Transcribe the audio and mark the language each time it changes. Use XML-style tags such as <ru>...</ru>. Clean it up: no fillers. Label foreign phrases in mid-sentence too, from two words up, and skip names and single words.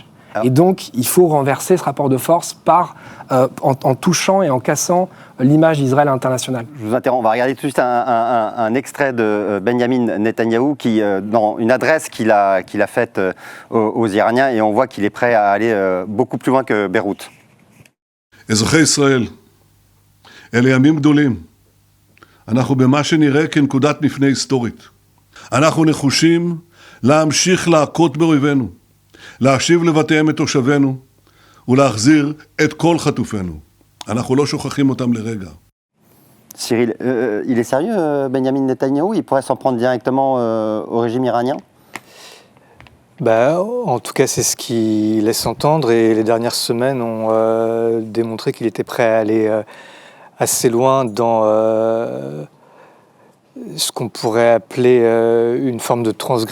<fr>Et donc, il faut renverser ce rapport de force en touchant et en cassant l'image d'Israël internationale. Je vous interromps, on va regarder tout de suite un extrait de Benjamin Netanyahou dans une adresse qu'il a faite aux Iraniens, et on voit qu'il est prêt à aller beaucoup plus loin que Beyrouth.</fr> <he>אזרחי ישראל, אלה ימים גדולים. אנחנו במה שנראה כנקודת מפנה היסטורית. אנחנו נחושים להמשיך להכות באויבינו, להשיב לבתיהם את תושבינו ולהחזיר את כל חטופינו. אנחנו לא שוכחים אותם לרגע.</he> <fr>Cyril, il est sérieux, Benjamin Netanyahou? Il pourrait s'en prendre directement au régime iranien? En tout cas, c'est ce qu'il laisse entendre, et les dernières semaines ont démontré qu'il était prêt à aller assez loin dans ce qu'on pourrait appeler une forme de transgression.</fr>